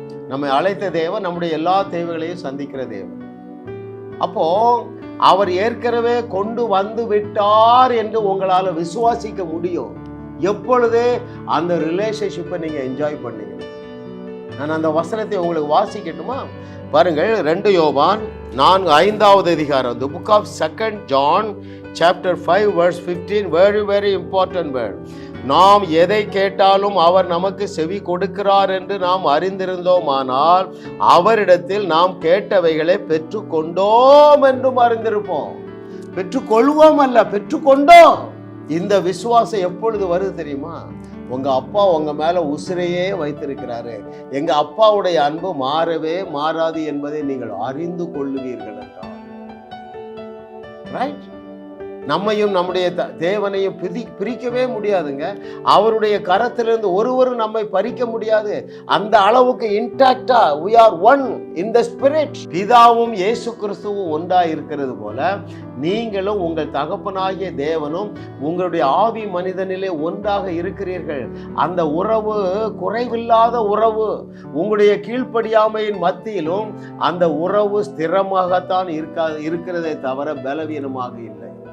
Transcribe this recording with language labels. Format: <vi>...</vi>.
<ta>நம்மை அழைத்த தேவன் நம்முடைய எல்லா தேவைகளையும் சந்திக்கிற தேவன். அப்போ அவர் ஏற்கனவே கொண்டு வந்து விட்டார் என்று உங்களால் விசுவாசிக்க முடியும் எப்பொழுது அந்த ரிலேஷன்ஷிப்பை நீங்க என்ஜாய் பண்ணீங்க. நான் அந்த வசனத்தை உங்களுக்கு வாசிக்கட்டுமா?</ta> <en>பாருங்கள், 2 யோவான் 5வது அதிகாரம், the book of 2 John chapter 5 verse 15, very very important word.</en> <ta>நாம் எதை கேட்டாலும் அவர் நமக்கு செவி கொடுக்கிறார் என்று நாம் அறிந்திருந்தோமானால் அவரிடத்தில் நாம் கேட்டவைகளை பெற்றுக்கொண்டோம் என்றும் அறிந்திருப்போம். பெற்றுக்கொள்வோம் அல்ல, பெற்றுக்கொண்டோம். இந்த விசுவாசம் எப்பொழுது வருது தெரியுமா? உங்க அப்பா உங்க மேல உசிரையே வைத்திருக்கிறாரு, எங்க அப்பாவுடைய அன்பு மாறவே மாறாது என்பதை நீங்கள் அறிந்து கொள்ளுவீர்கள் என்றால், ரைட்? நம்மையும் நம்முடைய தேவனையும் பிரிக்கவே முடியாதுங்க. அவருடைய கரத்திலிருந்து ஒருவரும் நம்மை பறிக்க முடியாது.</ta> <en>அந்த அளவுக்கு இன்டாக்டா we are one in the spirit.</en> <ta>பிதாவும் இயேசு கிறிஸ்துவும் ஒன்றா இருக்கிறது போல நீங்களும் உங்கள் தகப்பனாகிய தேவனும் உங்களுடைய ஆவி மனிதனிலே ஒன்றாக இருக்கிறீர்கள். அந்த உறவு குறைவில்லாத உறவு. உங்களுடைய கீழ்ப்படியாமையின் மத்தியிலும் அந்த உறவு ஸ்திரமாகத்தான் இருக்கிறதே தவிர பலவீனமாக இல்லை.</ta>